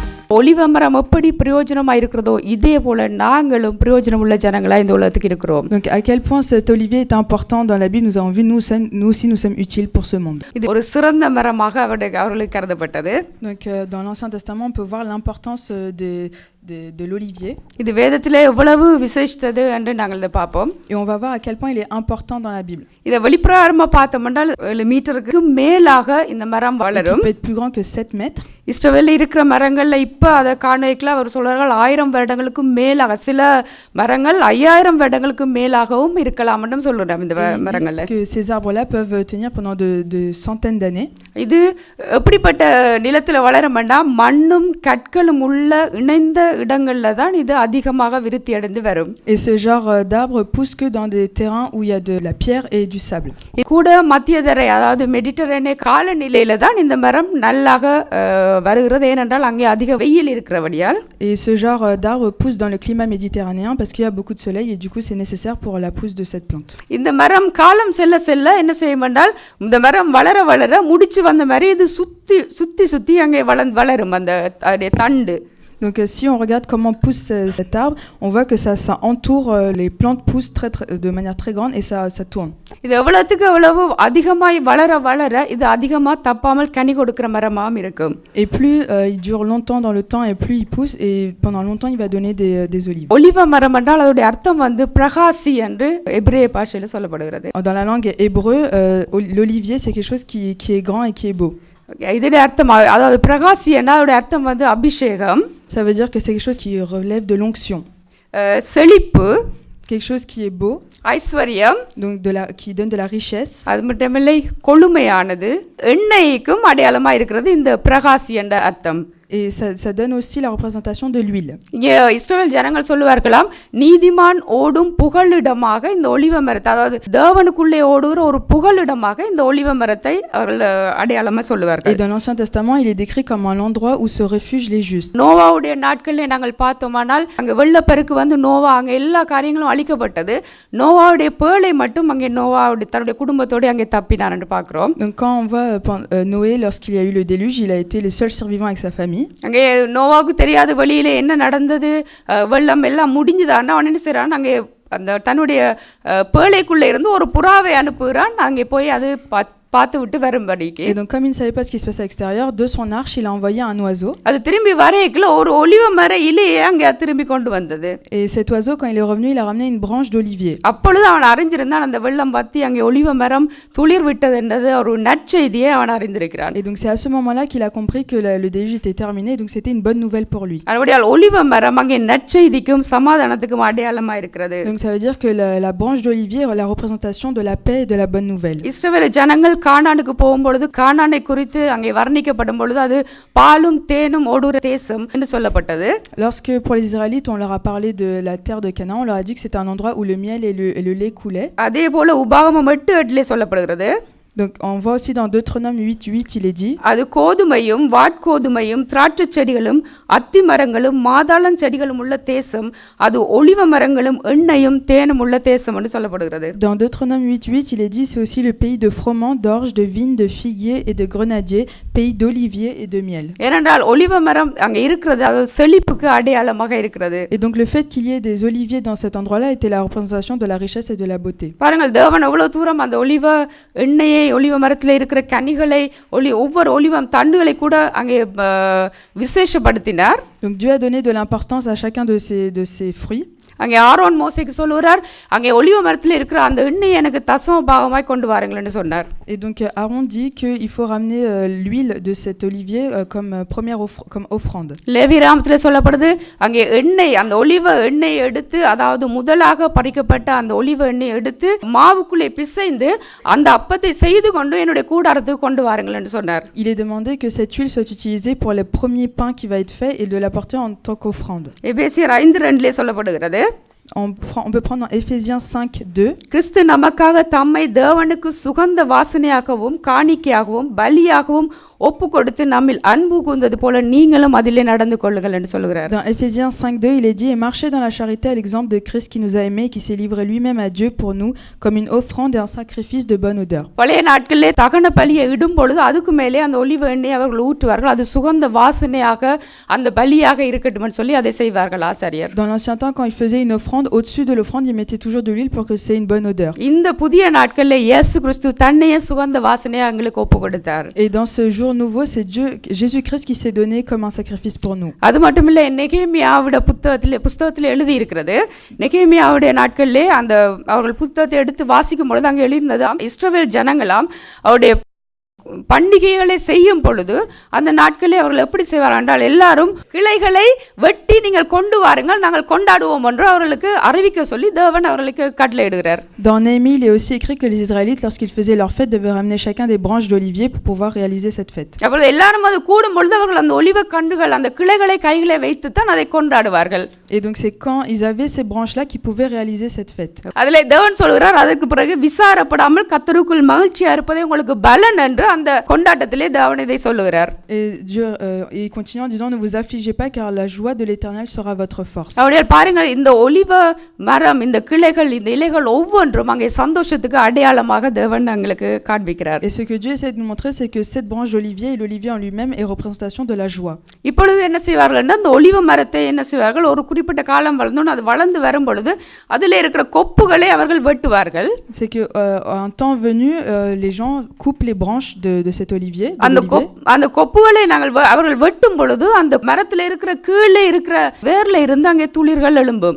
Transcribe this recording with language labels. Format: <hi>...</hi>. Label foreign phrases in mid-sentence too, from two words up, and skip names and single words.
<ta>ஒலிவ மரம் எப்படி பிரயோஜனமா இருக்கிறதோ இதே போல நாங்களும் பிரயோஜனம் உள்ள ஜனங்களா இந்த உலகத்துக்கு இருக்கிறோம்.</ta> <fr>Donc à quel point cet olivier est important dans la Bible, nous avons vu nous aussi nous sommes utiles pour ce monde.</fr> <ta>இது ஒரு சிறந்த மரமாக அவர்களுக்கு கருதப்பட்டது.</ta> <fr>Donc dans l'Ancien Testament on peut voir l'importance de l'olivier.</fr> <ta>இது வேதத்திலே எவ்வளவு விசேஷித்தது என்று நாங்கள் இத பாப்போம்.</ta> <fr>Et on va voir à quel point il est important dans la Bible.</fr> <ta>இத வெளிப்பிரகாரமா பார்த்தோம்னால் 7 மீட்டருக்கு மேலாக இந்த மரம் வளரும்.</ta> <fr>Il peut être plus grand que 7 mètres.</fr> <ta>இஸ்ரவேலில் இருக்கிற மரங்கள்ல இப்ப அதை காணேக்கல அவர் சொல்றார்கள் 1000 வருடங்களுக்கு மேலாக, சில மரங்கள் 5000 வருடங்களுக்கு மேலாகவும் இருக்கலாம் என்று சொல்றாங்க இந்த மரங்கள்ல.</ta> <fr>Que ces arbres-là peuvent tenir pendant de centaines d'années.</fr> <ta>இது எப்படிப்பட்ட நிலத்துல வளரும்னா மண்ணும் கற்களும் உள்ள இணைந்த இடங்கள்ல தான் இது அதிகமாக விருத்தி அடைந்து வரும்.</ta> <fr>Et ce genre d'arbre pousse que dans des terrains où il y a de la pierre et du sable.</fr> <ta>கூட மத்தியதரை அதாவது மெடிட்டரேனிய காலநிலையில தான் இந்த மரம் நல்லாக வருகிறது. ஏனென்றால் அங்கே அதிக வெயில் இருக்கிறபடியால்.</ta> <fr>Et ce genre d'arbre pousse dans le climat méditerranéen parce qu'il y a beaucoup de soleil et du coup c'est nécessaire pour la pousse de cette plante.</fr> <ta>இந்த மரம் காலம் செல்ல செல்ல என்ன செய்யும் என்றால் இந்த மரம் வளர வளர முடிச்சு வந்த மாதிரி இது சுத்தி அங்கே வளரும் அந்த தண்டு.</ta> <fr>Donc si on regarde comment pousse cet arbre, on voit que ça entoure, les plantes poussent de manière très grande et ça tourne.</fr> <ta>இது எவ்வளவுக்கு எவ்வளவு அதிகமாய் வளர இது அதிகமா தப்பாமல் கனி கொடுக்கிற மரமாம் இருக்கும்.</ta> <fr>Et plus il dure longtemps dans le temps et plus il pousse et pendant longtemps il va donner des olives.</fr> <ta>ஒலிவ மரம் என்றால் அதோட அர்த்தம் பிரகாசி என்று எபிரேய பாஷையில சொல்லப்படுகிறது.</ta> <fr>Dans la langue hébreu, l'olivier c'est quelque chose qui est grand et qui est beau.</fr> <ta>இதோட அர்த்தம் அதாவது பிரகாசி என்றால் அதோட அர்த்தம் அபிஷேகம்.</ta> <fr>Ça veut dire que c'est quelque chose qui relève de l'onction.</fr> <ta>செழிப்பு,</ta> <fr>quelque chose qui est beau.</fr> <ta>ஐஸ்வர்யம்,</ta> <fr>donc qui donne de la richesse.</fr> <ta>அது மட்டுமில்லை கொழுமையானது, எண்ணெய்க்கும் அடையாளமா இருக்கிறது இந்த பிரகாசி என்ற அர்த்தம்.</ta> <fr>Et ça donne aussi la représentation de l'huile.</fr> <ta>இஸ்ரவேல் ஜனங்கள் சொல்லுவார்களாம், நீதிமான் ஓடும் புகலிடமாக இந்த ஒலிவ மரத்தை, அதாவது தேவனுக்குள்ளே ஓடுகிற ஒரு புகலிடமாக இந்த ஒலிவ மரத்தை அவர்கள் அடையாளமா சொல்லுவார்கள்.</ta> <fr>Et dans l'Ancien Testament, il est décrit comme un endroit où se réfugient les justes.</fr> <ta>நோவாவுடைய நாட்களிலே நாங்கள் பார்த்தோமானால் அங்கே வெள்ளப்பெருக்கு நோவா அங்கே எல்லா காரியங்களும் அழிக்கப்பட்டது. நோவாவுடைய பேழை மட்டும் அங்கே நோவாவுடைய தன்னுடைய குடும்பத்தோடு அங்கே தப்பினார் என்று பார்க்கிறோம்.</ta> <fr>Donc quand on voit Noé, lorsqu'il y a eu le déluge, il a été le seul survivant avec sa famille.</fr> <ta>அங்கே நோவாவுக்கு தெரியாத வெளியில என்ன நடந்தது, வெள்ளம் எல்லாம் முடிஞ்சுதான்னா அவன் என்ன செய்றான், அங்கே அந்த தன்னுடைய பேழைக்குள்ள இருந்து ஒரு புறாவை அனுப்புகிறான். அங்கே போய் அது பார்த்து விட்டு வரும்படிக்கு.</ta> <fr>Et donc comme il ne savait pas ce qui se passait à l'extérieur, de son arche il a envoyé un oiseau.</fr> <ta>அது திரும்பி வரேக்குள்ள ஒரு ஒலிவ மர இலையை அங்கே திரும்பி கொண்டு வந்தது.</ta> <fr>Et cet oiseau quand il est revenu, il a ramené une branche d'olivier.</fr> <ta>அப்பொழுது அவன் அறிஞ்சிருந்தான் அந்த வெள்ளம் பத்தி அங்கே ஒலிவ மரம் துளிர் விட்டது என்றது ஒரு நற்செய்தியை அவன் அறிந்திருக்கிறான்.</ta> <fr>Et donc c'est à ce moment-là qu'il a compris que le déluge était terminé, donc c'était une bonne nouvelle pour lui.</fr> <ta>அப்படியால் ஒலிவ மரம் அங்கே நற்செய்திக்கும் சமாதானத்துக்கும் அடையாளமா இருக்கிறது.</ta> <fr>Donc ça veut dire que la branche d'olivier est la représentation de la paix et de la bonne nouvelle.</fr> <ta>இஸ்ரவேல் ஜனங்கள் கானானுக்கு போகும்பொழுது கானானை குறித்து அங்கே வர்ணிக்கப்படும் பொழுது அது பாலும் தேனும் ஓடுகிற தேசம் என்று சொல்லப்பட்டது.</ta> <fr>Lorsque pour les Israélites on leur a parlé de la terre de Canaan, on leur a dit que c'était un endroit où le miel et le lait coulaient.</fr> <ta>அதே போல உபாகமம் 8:8 சொல்லப்படுகிறது.</ta> <fr>Donc on voit aussi dans Deutéronome 8:8 il est dit,</fr> <ta>அது கோதுமையும் வாட்கோதுமையும் திராட்சை செடிகளும் அத்தி மரங்களும் மாதாளம் செடிகளும் உள்ள தேசம், அது ஒலிவ மரங்களும் எண்ணெயும் தேனும் உள்ள தேசம் என்று சொல்லப்படுகிறது.</ta> <fr>Dans Deutéronome 8:8 il est dit, c'est aussi le pays de froment, d'orge, de vigne, de figuier et de grenadier, pays d'olivier et de miel.</fr> <ta>ஏனென்றால் ஒலிவ மரம் அங்க இருக்கிறது அது செழிப்புக்கு அடையாளமாக இருக்கிறது.</ta> <fr>Et donc le fait qu'il y ait des oliviers dans cet endroit-là était la représentation de la richesse et de la beauté.</fr> <ta>பாருங்கள் தேவன் எவ்வளவு தூரம் அந்த ஒலிவ எண்ணெயை ஒலிவ மரத்தில் இருக்கிற கனிகளை ஒவ்வொரு ஒலிவ தண்டுகளை கூட அங்கே விசேஷப்படுத்தினார்.</ta> <fr>Donc Dieu a donné de l'importance à chacun de ces fruits.</fr> <ta>அங்கே ஆரோன் மோசேக்கு சொல்லுகிறார், அங்கே ஒலிவ மரத்தில் இருக்கிற அந்த எண்ணெயை எனக்கு தசம பாகமாய் கொண்டு வாருங்கள்னு சொன்னார்.</ta> <fr>Et donc Aaron dit que il faut ramener l'huile de cet olivier comme première comme offrande.</fr> <ta>லேவியராமத்திலே சொல்லப்படுது, அங்கே எண்ணெய் அந்த ஒலிவ எண்ணெயை எடுத்து, அதாவது முதலாக பறிக்கப்பட்ட அந்த ஒலிவ எண்ணெயை எடுத்து மாவுக்குள்ளே பிசைந்து அந்த அப்பத்தை செய்து கொண்டு என்னுடைய கூடாரத்துக்கு கொண்டு வாருங்கள்னு சொன்னார்.</ta> <fr>Il est demandé que cette huile soit utilisée pour le premier pain qui va être fait et de l'apporter en tant qu'offrande.</fr> <ta>எபேசியர் 5:2 சொல்லப்படுகிறது.</ta> <fr>On peut prendre dans Éphésiens 5:2.</fr> <ta>கிறிஸ்து நமக்காக தம்மை தேவனுக்கு சுகந்த வாசனையாகவும் காணிக்கையாகவும் பலியாகவும் ஒப்பு கொடுத்து நம்மில் அன்பு கூர்ந்தது போல நீங்களும் அதிலே நடந்து கொள்ளுங்கள் என்று சொல்கிறார்.</ta> <fr>Dans Éphésiens 5:2, il est dit: et marchez dans la charité à l'exemple de Christ qui nous a aimés et qui s'est livré lui-même à Dieu pour nous comme une offrande et un sacrifice de bonne odeur.</fr> <ta>பழைய நாட்களிலே தகன பலியை இடும் பொழுது அதுக்கு மேலே அந்த ஒலிவ எண்ணெய் அவர்கள் ஊற்றுவார்கள். அது சுகந்த வாசனையாக அந்த பலியாக இருக்கட்டும் என்று சொல்லி அதை செய்வார்கள் ஆசாரியர்.</ta> <fr>Dans l'ancien temps, quand il faisait une offrande, au-dessus de l'offrande, il mettait toujours de l'huile pour que c'est une bonne odeur.</fr> <ta>இந்த புதிய நாட்களிலே இயேசு கிறிஸ்து தன்னையே சுகந்த வாசனையாக எங்களுக்கு ஒப்பு கொடுத்தார்.</ta> <fr>Et dans ce jour nouveau, c'est Dieu, Jésus-Christ qui s'est donné comme un sacrifice pour nous.</fr> <ta>அது மட்டுமில்லை, நெகேமியாவுடைய புத்தகத்தில் எழுதி இருக்கிறது. நெகேமியாவுடைய நாட்களிலே அந்த அவர்கள் புத்தகத்தை எடுத்து வாசிக்கும் பொழுது அங்கே எழுதினது இஸ்ரவேல் ஜனங்களாம் அவருடைய பண்டிகைகளை செய்யும் பொழுது அந்த நாட்களில் அவர்கள் எப்படி செய்வார் என்றால் எல்லாரும் கிளைகளை வெட்டி நீங்கள் கொண்டு வாருங்கள் நாங்கள் கொண்டாடுவோம் என்று அவர்களுக்கு அறிவிக்க சொல்லி தேவன் அவர்களுக்கு கட்டளையிடுகிறார்.</ta> <fr>Dans Néhémie, il est aussi écrit que les Israélites, lorsqu'ils faisaient leur fête, devaient ramener chacun des branches d'olivier pour pouvoir réaliser cette fête.</fr> <ta>அப்பொழுது எல்லாரும் அது கூடும் பொழுது அவர்கள் அந்த ஒலிவ கன்றுகள் அந்த கிளைகளை கைகளை வைத்து தான் அதை கொண்டாடுவார்கள்.</ta> <fr>Et donc c'est quand ils avaient ces branches-là qu'ils pouvaient réaliser cette fête.</fr> <ta>அதிலே தேவன் சொல்கிறார், அதற்கு பிறகு விசாரப்படாமல் கர்த்தருக்குள் மகிழ்ச்சியா இருப்பதே உங்களுக்கு பலன் என்று அந்த கொண்டாட்டத்திலே தேவன் இதை சொல்லுகிறார்.</ta> <fr>Et Dieu il continue en disant: ne vous affligez pas car la joie de l'Éternel sera votre force.</fr> <ta>அவர்கள் பாருங்கள், இந்த ஒலிவ மரம் இந்த கிளைகள் இந்த இலைகள் ஒவ்வொன்றும் அங்கே சந்தோஷத்துக்கு அடையாளமாக தேவன் எங்களுக்கு காண்பிக்கிறார்.</ta> <fr>Et ce que Dieu essaie de nous montrer, c'est que cette branche d'olivier et l'olivier en lui-même est représentation de la joie.</fr> <ta>இப்பொழுது என்ன செய்வார்கள் என்றால் அந்த ஒலிவ மரத்தை என்ன செய்வார்கள், ஒரு குறிப்பிட்ட காலம் வளர்ந்தோன்னு அது வளர்ந்து வரும் பொழுது அதிலே இருக்கிற கொப்புகளை அவர்கள் வெட்டுவார்கள்.</ta> <fr>C'est que un temps venu les gens coupent les branches de cet olivier.</fr> <ta>அந்த கொப்புகளை அவர்கள் வெட்டும் பொழுது அந்த மரத்தில் இருக்கிற கீழே இருக்கிற வேர்ல இருந்து அங்கே துளிர்கள் எழும்பும்.</ta>